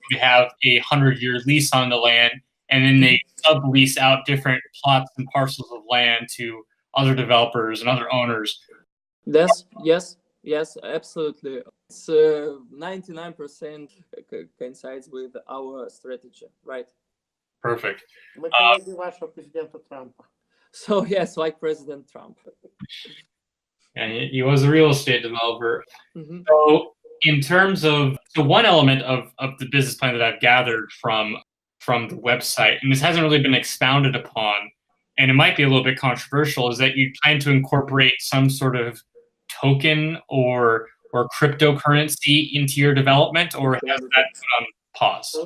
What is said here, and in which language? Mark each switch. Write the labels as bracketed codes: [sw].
[en] They have a 100-year lease on the land, and then they sublease out different plots and parcels of land to other developers and other owners. Yes, absolutely. It's 99% coincides with our strategy, right? Perfect. [ru] Мы коллеги вашего президента Трампа. [en] So yes, like President Trump. And he was a real estate developer. Mm-hmm. So in terms of, so one element of the business plan that I've gathered from the website, and this hasn't really been expounded upon, and it might be a little bit controversial, is that you plan to incorporate some sort of token or cryptocurrency into your development, or has that put on pause?